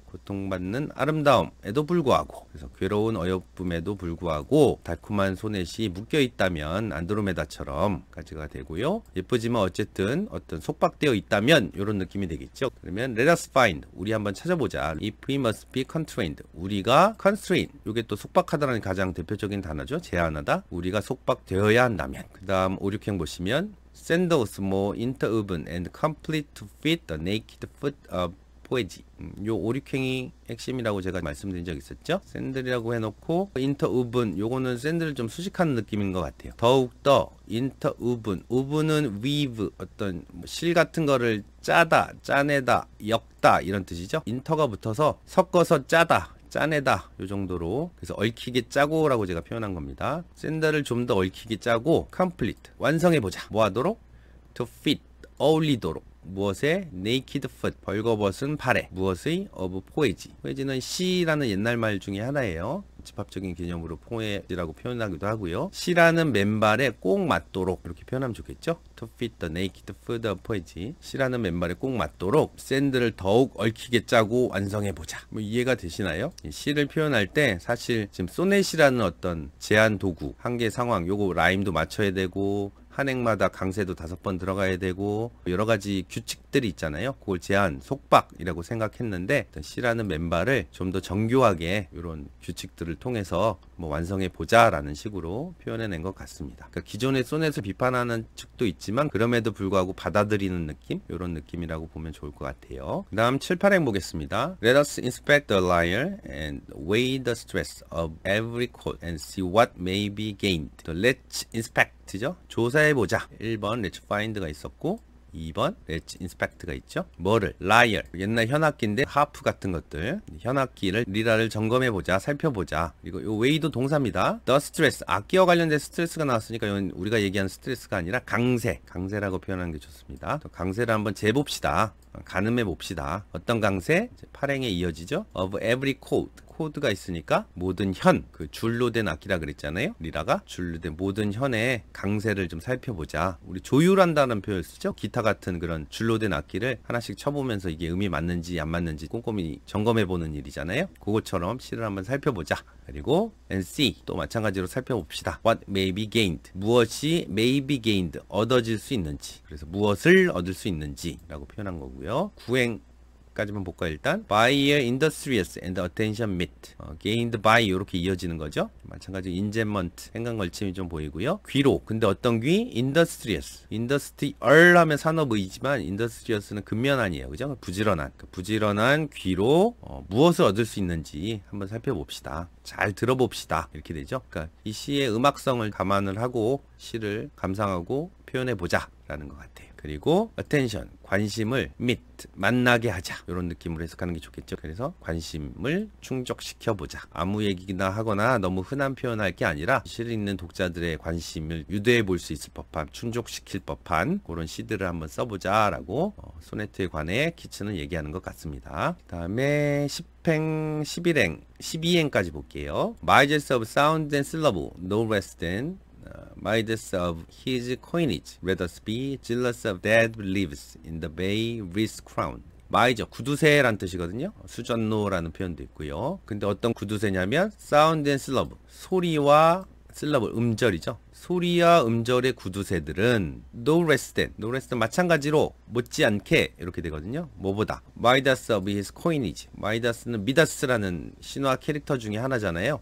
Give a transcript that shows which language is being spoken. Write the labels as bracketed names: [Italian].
[Korean] 고통받는 아름다움에도 불구하고, 그래서 괴로운 어여쁨에도 불구하고 달콤한 소넷이 묶여있다면 안드로메다처럼 까지가 되고요. 예쁘지만 어쨌든 어떤 속박되어 있다면 이런 느낌이 되겠죠. 그러면 [English] let us find, [Korean] 우리 한번 찾아보자. [English] if we must be constrained, [Korean] 우리가 constrain, 이게 또 속박하다는 가장 대표적인 단어죠. 제한하다. 우리가 속박되어야 한다면. 그 다음 5, 6행 보시면 [English] sandals more interwoven and complete to fit the naked foot of 포에지. [Korean] 요 5, 6행이 핵심이라고 제가 말씀드린 적 있었죠. 샌들이라고 해놓고 인터우븐, 요거는 샌들을 좀 수식하는 느낌인 것 같아요. 더욱더 인터우븐, 우븐은 weave, 어떤 실 같은 거를 짜다, 짜내다, 엮다 이런 뜻이죠. 인터가 붙어서 섞어서 짜다, 짜내다, 요 정도로. 그래서 얽히게 짜고 라고 제가 표현한 겁니다. 샌들을 좀 더 얽히게 짜고 complete, 완성해보자. 뭐 하도록? [English] to fit, 어울리도록. [Korean] 무엇에? [English] naked foot, [Korean] 벌거벗은 발에. 무엇의? of 포에지. 포에지는 시라는 옛날 말 중에 하나예요. 집합적인 개념으로 포에지라고 표현하기도 하고요. 시라는 맨발에 꼭 맞도록 이렇게 표현하면 좋겠죠. [English] to fit the naked foot of 포에지. [Korean] 시라는 맨발에 꼭 맞도록 샌들을 더욱 얽히게 짜고 완성해보자. 뭐 이해가 되시나요? 시를 표현할 때 사실 지금 소넷이라는 어떤 제한 도구, 한계 상황, 요거 라임도 맞춰야 되고 한 행마다 강세도 5번 들어가야 되고 여러 가지 규칙들이 있잖아요. 그걸 제한, 속박이라고 생각했는데 C라는 맨발을 좀 더 정교하게 이런 규칙들을 통해서 뭐 완성해 보자라는 식으로 표현해낸 것 같습니다. 그러니까 기존의 소넷을 비판하는 측도 있지만 그럼에도 불구하고 받아들이는 느낌? 이런 느낌이라고 보면 좋을 것 같아요. 그 다음 7, 8행 보겠습니다. [English] Let us inspect the lyre and weigh the stress of every chord and see what may be gained. Let's inspect [Korean] 죠? 조사해보자. 1번 [English] let's find [Korean] 가 있었고 2번 [English] let's inspect [Korean] 가 있죠. 뭐를? lyre, 옛날 현악기인데 하프 같은 것들, 현악기를 리라를 점검해보자, 살펴보자. 그리고 요 weigh도 동사입니다. [English] the stress, [Korean] 악기와 관련된 스트레스가 나왔으니까 이건 우리가 얘기하는 스트레스가 아니라 강세라고 표현하는 게 좋습니다. 강세를 한번 재봅시다. 가늠해 봅시다. 어떤 강세? 8행에 이어지죠. [English] of every chord, [Korean] 코드가 있으니까 모든 현, 그 줄로 된 악기라 그랬잖아요. 리라가 줄로 된 모든 현의 강세를 좀 살펴보자. 우리 조율한다는 표현을 쓰죠. 기타 같은 그런 줄로 된 악기를 하나씩 쳐보면서 이게 음이 맞는지 안 맞는지 꼼꼼히 점검해보는 일이잖아요. 그것처럼 시를 한번 살펴보자. 그리고 [English] and see, [Korean] 또 마찬가지로 살펴봅시다. [English] what may be gained, [Korean] 무엇이 [English] may be gained, [Korean] 얻어질 수 있는지. 그래서 무엇을 얻을 수 있는지 라고 표현한 거고요. 9행 까지만 볼까요? 일단 [English] by a industrious and attention meet, gained by [Korean] 이렇게 이어지는 거죠. 마찬가지로 인제먼트, 생각 걸침이 좀 보이고요. 귀로, 근데 어떤 귀? industrious, industrial 하면 산업의지만 industrious는 근면한이에요. 그죠? 부지런한 귀로 무엇을 얻을 수 있는지 한번 살펴봅시다. 잘 들어봅시다. 이렇게 되죠. 그러니까 이 시의 음악성을 감안을 하고 시를 감상하고 표현해보자 라는 것 같아요. 그리고 attention, 관심을 meet, 만나게 하자. 이런 느낌으로 해석하는 게 좋겠죠. 그래서 관심을 충족시켜보자. 아무 얘기나 하거나 너무 흔한 표현할 게 아니라 실 읽는 독자들의 관심을 유도해 볼 수 있을 법한, 충족시킬 법한 그런 시들을 한번 써보자 라고 소네트에 관해 키츠는 얘기하는 것 같습니다. 그 다음에 10행, 11행, 12행까지 볼게요. [English] Miles of sound and syllable, no less than midas of his coinage, let us be jealous of dead leaves in the bay wreath crown. [Korean] 마이저, 구두쇠란 뜻이거든요. 수전노라는 표현도 있고요. 근데 어떤 구두쇠냐면 사운드 앤 슬러브, 소리와 슬러브, 음절이죠. 소리와 음절의 구두쇠들은 [English] no less than [Korean] 마찬가지로 못지않게 이렇게 되거든요. 뭐보다 [English] midas of his coinage, [Korean] 마이다스는 미다스라는 신화 캐릭터 중에 하나잖아요.